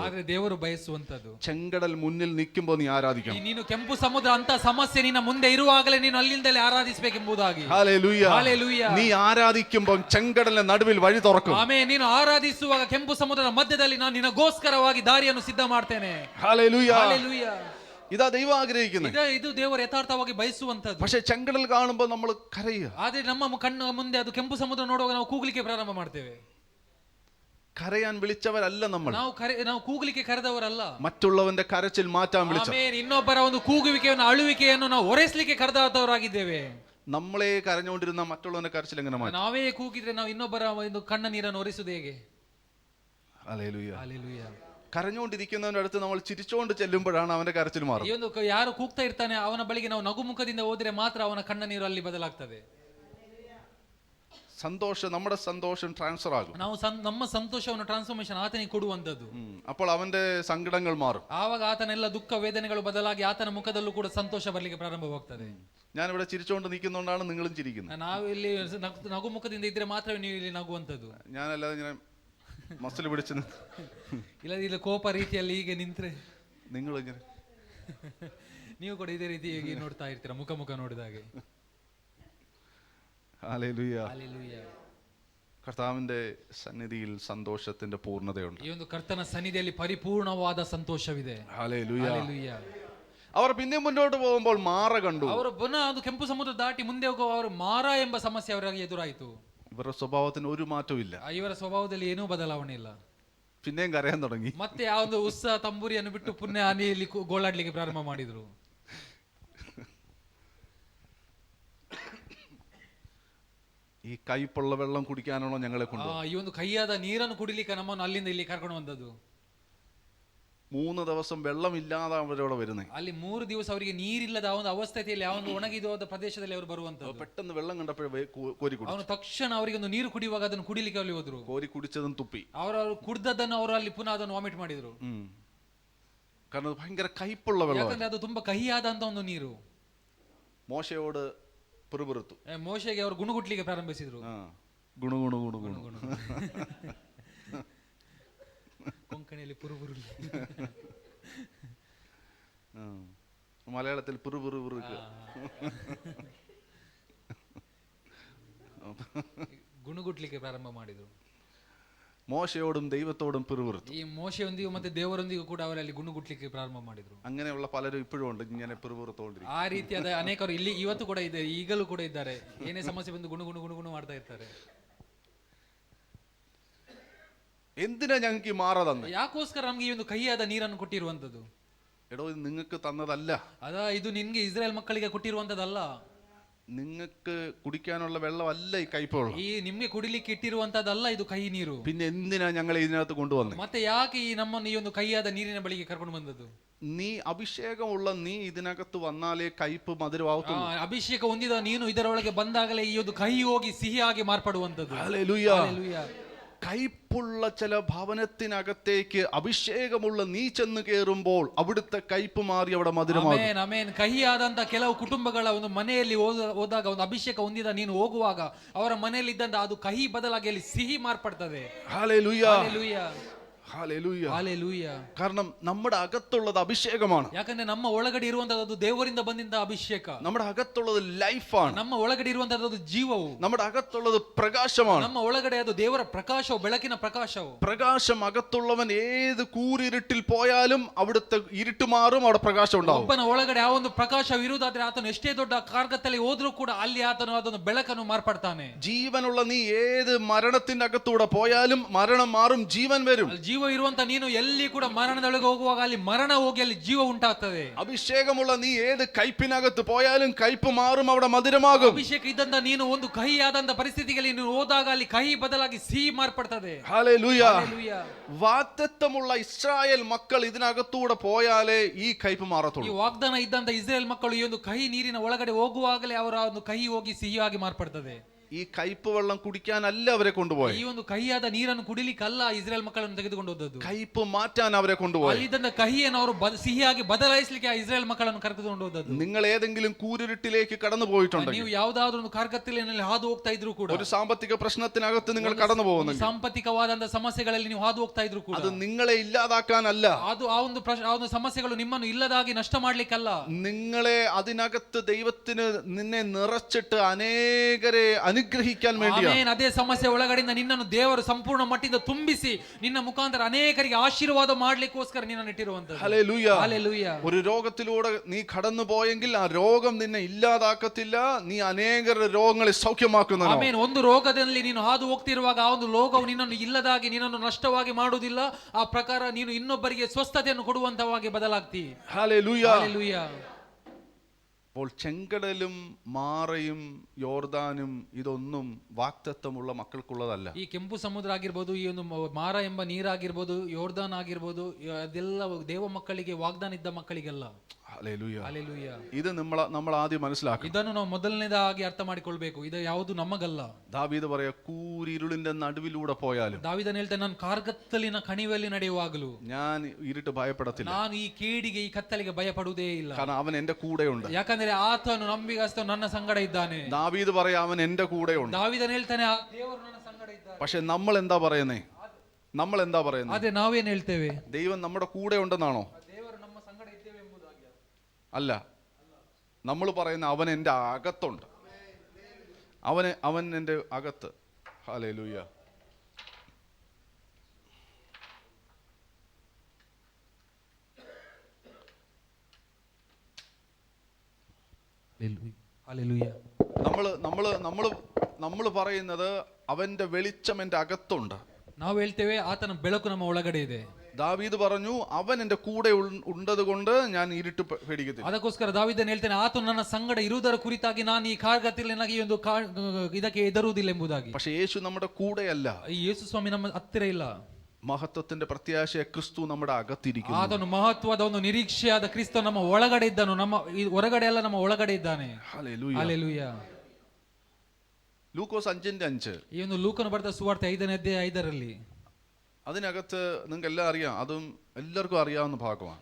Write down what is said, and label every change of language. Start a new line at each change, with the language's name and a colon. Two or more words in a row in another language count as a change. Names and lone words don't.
Kannada: ಆದ್ರೆ ದೇವರು ಬಯಸುವಂತದ್ದು,
Malayalam: ചെങ്കടൽ മുന്നിൽ നിൽക്കുമ്പോ നീ ആരാധിക്കണം.
Kannada: ನೀನು ಕೆಂಪು ಸಮುದ್ರ ಅಂತ ಸಮಸ್ಯೆ ನಿನ್ನ ಮುಂದೆ ಇರುವಾಗಲೇ ನೀನು ಅಲ್ಲಿಂದಲೇ ಆರಾಧಿಸಬೇಕೆಂಬುದಾಗಿ.
Malayalam: ഹല്ലേലൂയ.
Kannada: ಹಲ್ಲೆಲೂಯಾ.
Malayalam: നീ ആരാധിക്കുമ്പോൾ ചെങ്കടലിന്റെ നടുവിൽ വഴി തുറക്കും.
Kannada: ಆಮೇಲೆ ನೀನು ಆರಾಧಿಸುವಾಗ ಕೆಂಪು ಸಮುದ್ರದ ಮಧ್ಯದಲ್ಲಿ ನಾನು ನಿನಗೋಸ್ಕರವಾಗಿ ದಾರಿಯನ್ನು ಸಿದ್ಧ ಮಾಡ್ತೇನೆ.
Malayalam: ഹല്ലേലൂയ.
Kannada: ಹಲ್ಲೆಲೂಯಾ.
Malayalam: ഇതാ ദൈവം ആഗ്രഹിക്കുന്നത്.
Kannada: ಇದು ದೇವರು ಯಥಾರ್ಥವಾಗಿ ಬಯಸುವಂತದ್ದು.
Malayalam: പക്ഷെ ചെങ്കടൽ കാണുമ്പോൾ നമ്മൾ കരയുക.
Kannada: ಆದ್ರೆ ನಮ್ಮ ಕಣ್ಣು ಮುಂದೆ ಅದು ಕೆಂಪು ಸಮುದ್ರ ನೋಡುವಾಗ ನಾವು ಕೂಗಲಿಕ್ಕೆ ಪ್ರಾರಂಭ ಮಾಡ್ತೇವೆ.
Malayalam: കരയാൻ വിളിച്ചവരല്ല നമ്മൾ.
Kannada: ನಾವು ಕೂಗಲಿಕ್ಕೆ ಕರೆದವರಲ್ಲ.
Malayalam: മറ്റുള്ളവന്റെ കരച്ചിൽ മാറ്റാൻ വിളിച്ച,
Kannada: ಇನ್ನೊಬ್ಬರ ಒಂದು ಕೂಗುವಿಕೆಯನ್ನು, ಅಳುವಿಕೆಯನ್ನು ನಾವು ಹೊರೈಸಲಿಕ್ಕೆ ಕರೆದವರಾಗಿದ್ದೇವೆ.
Malayalam: നമ്മളെ കരഞ്ഞുകൊണ്ടിരുന്ന മറ്റുള്ളവന്റെ കരച്ചിൽ എങ്ങനെ മാറ്റും?
Kannada: ನಾವೇ ಕೂಗಿದ್ರೆ ನಾವು ಇನ್ನೊಬ್ಬರ ಒಂದು ಕಣ್ಣ ನೀರನ್ನು ಒರೆಸುವುದು ಹೇಗೆ?
Malayalam: ഹല്ലേലൂയ.
Kannada: ಹಲ್ಲೆಲೂಯಾ.
Malayalam: കരഞ്ഞുകൊണ്ടിരിക്കുന്നവന്റെ അടുത്ത് നമ്മൾ ചിരിച്ചുകൊണ്ട് ചെല്ലുമ്പോഴാണ് അവന്റെ കരച്ചിൽ
Kannada: ಈ
Malayalam: മാറുന്നത്.
Kannada: ಒಂದು ಯಾರು ಕೂಗ್ತಾ ಇರ್ತಾನೆ ಅವನ ಬಳಿಗೆ ನಾವು ನಗುಮುಖದಿಂದ ಹೋದ್ರೆ ಮಾತ್ರ ಅವನ ಕಣ್ಣ ನೀರು ಅಲ್ಲಿ ಬದಲಾಗ್ತದೆ.
Malayalam: സന്തോഷം, നമ്മുടെ സന്തോഷം ട്രാൻസ്ഫർ ആകും.
Kannada: ನಾವು ನಮ್ಮ ಸಂತೋಷವನ್ನು ಟ್ರಾನ್ಸ್ಫಾರ್ಮೇಶನ್ ಆತನಿಗೆ ಕೊಡುವಂತದ್ದು.
Malayalam: അപ്പോൾ അവന്റെ സങ്കടങ്ങൾ മാറും.
Kannada: ಆವಾಗ ಆತನೆಲ್ಲ ದುಃಖ ವೇದನೆಗಳು ಬದಲಾಗಿ ಆತನ ಮುಖದಲ್ಲೂ ಕೂಡ ಸಂತೋಷ ಬರ್ಲಿಕ್ಕೆ ಪ್ರಾರಂಭವಾಗ್ತದೆ.
Malayalam: ഞാനിവിടെ ചിരിച്ചുകൊണ്ട് നിൽക്കുന്നതുകൊണ്ടാണ് നിങ്ങളും ചിരിക്കുന്നത്.
Kannada: ನಾವು ಇಲ್ಲಿ ನಗುಮುಖದಿಂದ ಇದ್ರೆ ಮಾತ್ರವೇ ನೀವು ಇಲ್ಲಿ ನಗುವಂತದ್ದು.
Malayalam: ഞാനല്ലാതെ ഇങ്ങനെ മസിൽ പിടിച്ച്
Kannada: ಇಲ್ಲ ಕೋಪ ರೀತಿಯಲ್ಲಿ ಹೀಗೆ ನಿಂತ್ರೆ
Malayalam: നിങ്ങൾ ഇങ്ങനെ
Kannada: ನೀವು ಕೂಡ ಇದೇ ರೀತಿ ಹೀಗೆ ನೋಡ್ತಾ ಇರ್ತೀರ, ಮುಖ ನೋಡಿದಾಗೆ.
Malayalam: ഹല്ലേലൂയ.
Kannada: ಹಲ್ಲೆಲೂಯಾ.
Malayalam: കർത്താവിന്റെ സന്നിധിയിൽ സന്തോഷത്തിന്റെ പൂർണ്ണതയുണ്ട്.
Kannada: ಈ ಒಂದು ಕರ್ತನ ಸನ್ನಿಧಿಯಲ್ಲಿ ಪರಿಪೂರ್ಣವಾದ ಸಂತೋಷವಿದೆ.
Malayalam: ഹല്ലേലൂയ.
Kannada: ಹಲ್ಲೆಲೂಯಾ.
Malayalam: അവർ പിന്നെ മുന്നോട്ട് പോകുമ്പോൾ മാറ കണ്ടു.
Kannada: ಅವರು ಪುನಃ ಅದು ಕೆಂಪು ಸಮುದ್ರ ದಾಟಿ ಮುಂದೆ ಹೋಗುವ ಅವರು ಮಾರ ಎಂಬ ಸಮಸ್ಯೆ ಅವರಿಗೆ ಎದುರಾಯಿತು.
Malayalam: ഇവരുടെ സ്വഭാവത്തിന് ഒരു മാറ്റവും ഇല്ല.
Kannada: ಇವರ ಸ್ವಭಾವದಲ್ಲಿ ಏನೂ ಬದಲಾವಣೆ ಇಲ್ಲ.
Malayalam: പിന്നെയും കരയാൻ തുടങ്ങി.
Kannada: ಮತ್ತೆ ಆ ಒಂದು ಉತ್ಸಾಹ ತಂಬೂರಿಯನ್ನು ಬಿಟ್ಟು ಪುನಃ ಅನಿಯಲ್ಲಿ ಗೋಳಾಡ್ಲಿಕ್ಕೆ ಪ್ರಾರಂಭ ಮಾಡಿದ್ರು.
Malayalam: ഈ കയ്പുള്ള വെള്ളം കുടിക്കാനാണോ ഞങ്ങളെ കൊണ്ടുപോകുന്നത്?
Kannada: ಈ ಒಂದು ಕೈಯಾದ ನೀರನ್ನು ಕುಡಿಲಿಕ್ಕೆ ನಮ್ಮನ್ನು ಅಲ್ಲಿಂದ ಇಲ್ಲಿ ಕರ್ಕೊಂಡು ಬಂದದ್ದು.
Malayalam: 3 ദിവസം വെള്ളമില്ലാതെ അവരവിടെ വരുന്നത്.
Kannada: ಅಲ್ಲಿ 3 ದಿವಸ ಅವರಿಗೆ ನೀರಿಲ್ಲದ ಆ ಒಂದು ಅವಸ್ಥೆಯಲ್ಲಿ ಆ ಒಂದು ಒಣಗಿದ ಪ್ರದೇಶದಲ್ಲಿ ಅವರು ಬರುವಂತದ್ದು.
Malayalam: പെട്ടെന്ന് വെള്ളം കണ്ടപ്പോഴേ കോരി കുടിച്ചു.
Kannada: ಅವನು ತಕ್ಷಣ ಅವರಿಗೆ ಒಂದು ನೀರು ಕುಡಿಯುವಾಗ ಅದನ್ನು ಕುಡಿಲಿಕ್ಕೆ ಅಲ್ಲಿ ಹೋದ್ರು.
Malayalam: കോരി കുടിച്ചതും തുപ്പി.
Kannada: ಅವರು ಕುಡಿದದ್ದನ್ನು ಅವರು ಅಲ್ಲಿ ಪುನಃ ಅದನ್ನು ವಾಮಿಟ್ ಮಾಡಿದ್ರು.
Malayalam: കാരണം അത് ഭയങ്കര കയ്പുള്ള വെള്ളം.
Kannada: ಯಾಕಂದ್ರೆ ಅದು ತುಂಬಾ ಕಹಿಯಾದಂತ ಒಂದು ನೀರು.
Malayalam: മോശയോട് പിറുപിറുത്തു.
Kannada: ಮೋಶೆಗೆ ಅವರು ಗುಣಗುಟ್ಲಿಕ್ಕೆ ಪ್ರಾರಂಭಿಸಿದ್ರು. ಗುಣು ಗುಣು ಗುಣು ಗುಣು ಗುಣು ಕೊಂಕಣಿಯಲ್ಲಿ ಪುರುಪುರು,
Malayalam: മലയാളത്തിൽ പിറുപിറുപിറുക്ക്.
Kannada: ಗುಣಗುಟ್ಲಿಕ್ಕೆ ಪ್ರಾರಂಭ ಮಾಡಿದ್ರು.
Malayalam: മോശയോടും ദൈവത്തോടും പിറുപിറുത്തു.
Kannada: ಈ ಮೋಶೆಯೊಂದಿಗೂ ಮತ್ತೆ ದೇವರೊಂದಿಗೂ ಕೂಡ ಅವರಲ್ಲಿ ಗುಣಗುಟ್ಲಿಕ್ಕೆ ಪ್ರಾರಂಭ ಮಾಡಿದ್ರು.
Malayalam: അങ്ങനെയുള്ള പലരും ഇപ്പോഴും ഉണ്ട് ഇങ്ങനെ പിറുപിറുത്തോണ്ടിരിക്കും.
Kannada: ಆ ರೀತಿಯಾದ ಅನೇಕರು ಇಲ್ಲಿ ಇವತ್ತು ಕೂಡ ಇದೆ, ಈಗಲೂ ಕೂಡ ಇದ್ದಾರೆ. ಏನೇ ಸಮಸ್ಯೆ ಬಂದು ಗುಣು ಗುಣು ಗುಣು ಗುಣು ಮಾಡ್ತಾ ಇರ್ತಾರೆ.
Malayalam: എന്തിനാ ഞങ്ങൾക്ക് ഈ മാറ തന്നെ?
Kannada: ಯಾಕೋಸ್ಕರ ನಮ್ಗೆ ಈ ಒಂದು ಕಹಿಯಾದ ನೀರನ್ನು ಕೊಟ್ಟಿರುವಂತದ್ದು?
Malayalam: എടോ ഇത് നിങ്ങൾക്ക് തന്നതല്ല.
Kannada: ಅದ ಇದು ನಿನ್ಗೆ ಇಸ್ರೇಲ್ ಮಕ್ಕಳಿಗೆ ಕೊಟ್ಟಿರುವಂತದ್ದಲ್ಲ.
Malayalam: നിങ്ങൾക്ക് കുടിക്കാനുള്ള വെള്ളമല്ല ഈ കയ്പുള്ള.
Kannada: ಈ ನಿಮ್ಗೆ ಕುಡಿಲಿಕ್ಕೆ ಇಟ್ಟಿರುವಂತದ್ದಲ್ಲ ಇದು ಕಹಿ ನೀರು.
Malayalam: പിന്നെ എന്തിനാ ഞങ്ങൾ ഇതിനകത്ത് കൊണ്ടുവന്നത്?
Kannada: ಮತ್ತೆ ಯಾಕೆ ಈ ನಮ್ಮನ್ನು ಈ ಒಂದು ಕಹಿಯಾದ ನೀರಿನ ಬಳಿಗೆ ಕರ್ಕೊಂಡು ಬಂದದ್ದು?
Malayalam: നീ അഭിഷേകമുള്ള നീ ഇതിനകത്ത് വന്നാലേ കയ്പ് മധുരമാവത്തുള്ളൂ.
Kannada: ಅಭಿಷೇಕ ಹೊಂದಿದ ನೀನು ಇದರೊಳಗೆ ಬಂದಾಗಲೇ ಈ ಒಂದು ಕಹಿ ಹೋಗಿ ಸಿಹಿಯಾಗಿ ಮಾರ್ಪಡುವಂತದ್ದು.
Malayalam: ഹല്ലേലൂയ.
Kannada: ಹಲ್ಲೆಲೂಯಾ.
Malayalam: കയ്പുള്ള ചില ഭവനത്തിനകത്തേക്ക് അഭിഷേകമുള്ള നീ ചെന്ന് കയറുമ്പോൾ അവിടുത്തെ കയ്പ് മാറി അവിടെ മധുരമാകും.
Kannada: ಆಮೆನ್ ಆಮೆನ್. ಕಹಿಯಾದಂತ ಕೆಲವು ಕುಟುಂಬಗಳ ಒಂದು ಮನೆಯಲ್ಲಿ ಹೋದಾಗ ಒಂದು ಅಭಿಷೇಕ ಹೊಂದಿದ ನೀನು ಹೋಗುವಾಗ ಅವರ ಮನೆಯಲ್ಲಿ ಇದ್ದಂತ ಅದು ಕಹಿ ಬದಲಾಗಿ ಅಲ್ಲಿ ಸಿಹಿ ಮಾರ್ಪಡ್ತದೆ.
Malayalam: ഹല്ലേലൂയ.
Kannada: ಹಲ್ಲೆಲೂಯಾ.
Malayalam: ഹല്ലേലൂയ.
Kannada: ಹಲ್ಲೆಲೂಯಾ.
Malayalam: കാരണം നമ്മുടെ അകത്തുള്ളത് അഭിഷേകമാണ്.
Kannada: ಯಾಕಂದ್ರೆ ನಮ್ಮ ಒಳಗಡೆ ಇರುವಂತದ್ದು ದೇವರಿಂದ ಬಂದಿದ್ದ ಅಭಿಷೇಕ.
Malayalam: നമ്മുടെ ಅಗത്തുള്ളത് ലൈഫാണ്.
Kannada: ನಮ್ಮ ಒಳಗಡೆ ಇರುವಂತದ್ದು ಜೀವವು.
Malayalam: നമ്മുടെ അകത്തുള്ളത് പ്രകാശമാണ്.
Kannada: ನಮ್ಮ ಒಳಗಡೆ ಅದು ದೇವರ ಪ್ರಕಾಶವು, ಬೆಳಕಿನ ಪ್ರಕಾಶವು.
Malayalam: പ്രകാശം അകത്തുള്ളവൻ ഏത് കൂരിരുട്ടിൽ പോയാലും അവിടുത്തെ ഇരുട്ട് മാറും, അവിടെ പ്രകാശം ഉണ്ടാവും.
Kannada: ಒಬ್ಬನ ಒಳಗಡೆ ಆ ಒಂದು ಪ್ರಕಾಶವಿರುವುದಾದ್ರೆ ಆತನು ಎಷ್ಟೇ ದೊಡ್ಡ ಕಾರ್ಗತ್ತಲ್ಲಿ ಹೋದ್ರೂ ಕೂಡ ಅಲ್ಲಿ ಆತನು ಅದನ್ನು ಬೆಳಕನ್ನು ಮಾರ್ಪಡ್ತಾನೆ.
Malayalam: ജീവനുള്ള നീ ഏത് മരണത്തിന്റെ അകത്തൂടെ പോയാലും മരണം മാറും, ജീവൻ വരും.
Kannada: ಜೀವ ಇರುವಂತ ನೀನು ಎಲ್ಲಿ ಕೂಡ ಮರಣದೊಳಗೆ ಹೋಗುವಾಗ ಅಲ್ಲಿ ಮರಣ ಹೋಗಿ ಅಲ್ಲಿ ಜೀವ ಉಂಟಾಗ್ತದೆ.
Malayalam: അഭിഷേകമുള്ള നീ ഏത് കയ്പിനകത്ത് പോയാലും കയ്പ് മാറും, അവിടെ മധുരമാകും.
Kannada: ಅಭಿಷೇಕ ಇದ್ದಂತ ನೀನು ಒಂದು ಕಹಿಯಾದಂತ ಪರಿಸ್ಥಿತಿಗೆ ನೀನು ಹೋದಾಗ ಅಲ್ಲಿ ಕಹಿ ಬದಲಾಗಿ ಸಿಹಿ ಮಾರ್ಪಡ್ತದೆ.
Malayalam: ഹല്ലേലൂയ.
Kannada: ಹಲ್ಲೆಲೂಯಾ.
Malayalam: വാഗ്ദത്തമുള്ള ഇസ്രായേൽ മക്കൾ ഇതിനകത്തൂടെ പോയാലേ ഈ കയ്പ്
Kannada: ಈ
Malayalam: മാറത്തുള്ളൂ.
Kannada: ವಾಗ್ದಾನ ಇದ್ದಂತ ಇಸ್ರೇಲ್ ಮಕ್ಕಳು ಈ ಒಂದು ಕಹಿ ನೀರಿನ ಒಳಗಡೆ ಹೋಗುವಾಗಲೇ ಅವರ ಒಂದು ಕಹಿ ಹೋಗಿ ಸಿಹಿಯಾಗಿ ಮಾರ್ಪಡ್ತದೆ.
Malayalam: ഈ കയ്പ് വെള്ളം കുടിക്കാനല്ല അവരെ കൊണ്ടുപോയി.
Kannada: ಈ ಒಂದು ಕಹಿಯಾದ ನೀರನ್ನು ಕುಡಿಲಿಕ್ಕಲ್ಲ ಇಸ್ರೇಲ್ ಮಕ್ಕಳನ್ನು ತೆಗೆದುಕೊಂಡು ಹೋದದ್ದು.
Malayalam: കയ്പ് മാറ്റാൻ അവരെ കൊണ്ടുപോയി.
Kannada: ಅಲ್ಲಿದ್ದಂತ ಕಹಿಯನ್ನು ಅವರು ಸಿಹಿಯಾಗಿ ಬದಲಾಯಿಸಲಿಕ್ಕೆ ಆ ಇಸ್ರೇಲ್ ಮಕ್ಕಳನ್ನು ಕರೆದುಕೊಂಡು ಹೋದದ್ದು.
Malayalam: നിങ്ങൾ ഏതെങ്കിലും കൂരിരുട്ടിലേക്ക് കടന്നു പോയിട്ടുണ്ടെങ്കിൽ,
Kannada: ನೀವು ಯಾವುದಾದ್ರೂ ಒಂದು ಕಾರ್ಗತ್ತಲಿನಲ್ಲಿ ಹಾದು ಹೋಗ್ತಾ ಇದ್ರು ಕೂಡ,
Malayalam: ഒരു സാമ്പത്തിക പ്രശ്നത്തിനകത്ത് നിങ്ങൾ കടന്നു പോകുന്നെങ്കിൽ,
Kannada: ಸಾಂಪತ್ತಿಕವಾದಂತ ಸಮಸ್ಯೆಗಳಲ್ಲಿ ನೀವು ಹಾದು ಹೋಗ್ತಾ ಇದ್ರು ಕೂಡ,
Malayalam: അത് നിങ്ങളെ ഇല്ലാതാക്കാനല്ല,
Kannada: ಅದು ಆ ಒಂದು ಸಮಸ್ಯೆಗಳು ನಿಮ್ಮನ್ನು ಇಲ್ಲದಾಗಿ ನಷ್ಟ ಮಾಡ್ಲಿಕ್ಕಲ್ಲ,
Malayalam: നിങ്ങളെ അതിനകത്ത് ദൈവത്തിന് നിന്നെ നിറച്ചിട്ട് അനേകരെ അനുഗ്രഹിക്കാൻ വേണ്ടിയാണ്.
Kannada: ಆಮೆನ್. ಅದೇ ಸಮಸ್ಯೆ ಒಳಗಡೆಯಿಂದ ನಿನ್ನನ್ನು ದೇವರು ಸಂಪೂರ್ಣ ಮಟ್ಟಿಂದ ತುಂಬಿಸಿ ನಿನ್ನ ಮುಖಾಂತರ ಅನೇಕರಿಗೆ ಆಶೀರ್ವಾದ ಮಾಡ್ಲಿಕ್ಕೋಸ್ಕರ ನಿನ್ನನ್ನು ಇಟ್ಟಿರುವಂತದ್ದು.
Malayalam: ഹല്ലേലൂയ.
Kannada: ಹಲ್ಲೆಲೂಯಾ.
Malayalam: ഒരു രോഗത്തിലൂടെ നീ കടന്നു പോയെങ്കിൽ ആ രോഗം നിന്നെ ഇല്ലാതാക്കത്തില്ല, നീ അനേകരുടെ രോഗങ്ങളെ സൗഖ്യമാക്കുന്നതാണ്.
Kannada: ಆಮೆನ್. ಒಂದು ರೋಗದಲ್ಲಿ ನೀನು ಹಾದು ಹೋಗ್ತಿರುವಾಗ ಆ ಒಂದು ರೋಗವು ನಿನ್ನನ್ನು ಇಲ್ಲದಾಗಿ ನಿನ್ನನ್ನು ನಷ್ಟವಾಗಿ ಮಾಡುವುದಿಲ್ಲ. ಆ ಪ್ರಕಾರ ನೀನು ಇನ್ನೊಬ್ಬರಿಗೆ ಸ್ವಸ್ಥತೆಯನ್ನು ಕೊಡುವಂತವಾಗಿ ಬದಲಾಗ್ತಿ.
Malayalam: ഹല്ലേലൂയ.
Kannada: ಹಲ್ಲೆಲೂಯಾ.
Malayalam: അപ്പോൾ ചെങ്കടലും മാറയും യോർദാനും ഇതൊന്നും വാഗ്ദത്തമുള്ള മക്കൾക്കുള്ളതല്ല.
Kannada: ಈ ಕೆಂಪು ಸಮುದ್ರ ಆಗಿರ್ಬೋದು, ಈ ಒಂದು ಮಾರ ಎಂಬ ನೀರಾಗಿರ್ಬೋದು, ಯೋರ್ದಾನ್ ಆಗಿರ್ಬೋದು, ಅದೆಲ್ಲ ದೇವ ಮಕ್ಕಳಿಗೆ ವಾಗ್ದಾನ ಇದ್ದ ಮಕ್ಕಳಿಗೆಲ್ಲ.
Malayalam: ഹല്ലേലൂയ.
Kannada: ಹಲ್ಲೆಲೂಯಾ.
Malayalam: ഇത് നമ്മൾ ആദ്യം മനസ്സിലാക്കണം.
Kannada: ಇದನ್ನು ನಾವು ಮೊದಲನೇದಾಗಿ ಅರ್ಥ ಮಾಡಿಕೊಳ್ಬೇಕು. ಇದು ಯಾವುದು ನಮಗಲ್ಲ.
Malayalam: ദാവീദ് പറയാ, കൂരിരുളിന്റെ നടുവിലൂടെ പോയാലും,
Kannada: ದಾವೀದನು ಹೇಳ್ತಾನೆ, ನಾನು ಕಾರ್ಗತ್ತಲಿನ ಕಣಿವೆಯಲ್ಲಿ ನಡೆಯುವಾಗಲೂ
Malayalam: ഞാൻ ഇരുട്ട് ഭയപ്പെടത്തില്ല,
Kannada: ನಾನು ಈ ಕೇಡಿಗೆ ಈ ಕತ್ತಲಿಗೆ ಭಯಪಡುವುದೇ ಇಲ್ಲ.
Malayalam: കാരണം അവൻ എന്റെ കൂടെയുണ്ട്.
Kannada: ಯಾಕಂದ್ರೆ ಆತನು ನಂಬಿಗಸ್ತನು ನನ್ನ ಸಂಗಡ ಇದ್ದಾನೆ.
Malayalam: ദാവീദ് പറയാ, അവൻ എന്റെ കൂടെയുണ്ട്.
Kannada: ದಾವೀದನು ಹೇಳ್ತಾನೆ, ಆ ದೇವರು ನನ್ನ ಸಂಗಡ ಇದ್ದಾನೆ.
Malayalam: പക്ഷെ നമ്മൾ എന്താ പറയുന്നേ?
Kannada: ಆದ್ರೆ ನಾವೇನ್ ಹೇಳ್ತೇವೆ?
Malayalam: ദൈവം നമ്മുടെ കൂടെ ഉണ്ടെന്നാണോ?
Kannada: ದೇವರು ನಮ್ಮ ಸಂಗಡ ಇದ್ದೇವೆ ಎಂಬುದಾಗಿ
Malayalam: അല്ല. നമ്മൾ പറയുന്ന അവൻ എൻ്റെ അകത്തുണ്ട്, അവൻ എൻ്റെ അകത്ത്. ഹല്ലേലൂയ. ഹല്ലേലൂയ. നമ്മൾ പറയുന്നത് അവന്റെ വെളിച്ചം എൻ്റെ അകത്തുണ്ട്.
Kannada: ನಾವು ಹೇಳ್ತೇವೆ ಆತನ ಬೆಳಕು ನಮ್ಮ ಒಳಗಡೆ ಇದೆ.
Malayalam: ദാവീദ് പറഞ്ഞു, അവൻ എൻ്റെ കൂടെ ഉണ്ടത് കൊണ്ട് ഞാൻ ഇരുട്ട് പേടിക്കത്തില്ല.
Kannada: ಅದಕ್ಕೋಸ್ಕರ ದಾವೀದನು ಹೇಳ್ತಾನೆ, ಆತನು ನನ್ನ ಸಂಗಡ ಇರುವುದರ ಕುರಿತಾಗಿ ನಾನು ಈ ಕಾರ್ಗತ್ತಲ್ಲಿ ನನಗೆ ಈ ಒಂದು ಇದಕ್ಕೆ ಹೆದರುವುದಿಲ್ಲ ಎಂಬುದಾಗಿ.
Malayalam: പക്ഷെ യേശു നമ്മുടെ കൂടെയല്ല.
Kannada: ಯೇಸು ಸ್ವಾಮಿ ನಮ್ಮ ಹತ್ತಿರ ಇಲ್ಲ.
Malayalam: മഹത്വത്തിന്റെ പ്രത്യാശയെ ക്രിസ്തു നമ്മുടെ അകത്തിരിക്കുന്നു.
Kannada: ಆತನು ಮಹತ್ವದ ಒಂದು ನಿರೀಕ್ಷೆಯಾದ ಕ್ರಿಸ್ತ ನಮ್ಮ ಒಳಗಡೆ ಇದ್ದಾನು, ನಮ್ಮ ಹೊರಗಡೆ ಅಲ್ಲ, ನಮ್ಮ ಒಳಗಡೆ ಇದ್ದಾನೆ.
Malayalam: ഹല്ലേലൂയ.
Kannada: ಹಲ್ಲೆಲೂಯಾ.
Malayalam: ലൂക്കോസ് 5:5
Kannada: ಈ ಒಂದು ಲೂಕನ ಬರೆದ ಸುವಾರ್ತೆ 5ನೇ ಅಧ್ಯಾಯ 5ರಲ್ಲಿ
Malayalam: അതിനകത്ത് നിങ്ങൾക്ക് എല്ലാം അറിയാം, അതും എല്ലാവർക്കും അറിയാവുന്ന ഭാഗമാണ്.